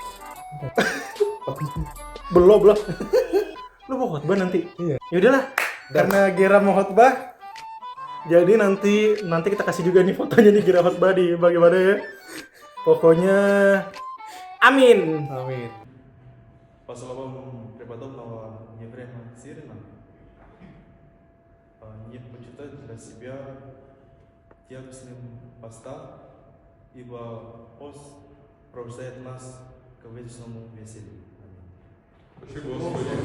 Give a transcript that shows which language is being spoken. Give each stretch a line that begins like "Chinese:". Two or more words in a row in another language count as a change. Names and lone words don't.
Indonesian: Belum. Lu mau khotbah nanti? Iya. Ya udahlah. Karena Gera mau khotbah. Jadi nanti kita kasih juga nih fotonya nih Gera khotbah di bagaimana ya. Pokoknya amin. Amin.
Russian: По словам преподобного Ефрема Сирина, не почитать для себя тягостным поста, ибо пост пробуждает нас к вечному веселью.